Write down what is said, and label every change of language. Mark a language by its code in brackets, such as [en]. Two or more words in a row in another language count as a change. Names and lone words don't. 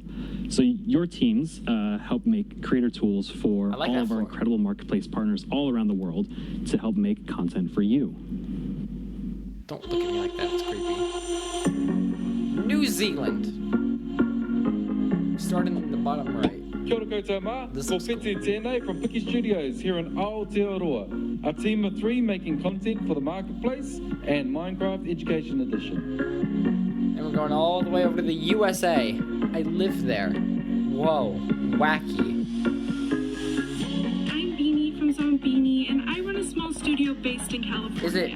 [en] So your teams help make creator tools for like all that of our incredible marketplace partners all around the world to help make content for you. Don't look at me like that, it's creepy. New Zealand. Starting in the bottom right. [mi] Kia ora koutou mā. Ko Pete tēnei [en] from Piki Studios here in Aotearoa. A team of 3 making content for the Marketplace and Minecraft Education Edition. And we're going all the way over to the USA. I live there. Whoa, wacky. I'm Beanie from Zombini, and I run a small studio based in California.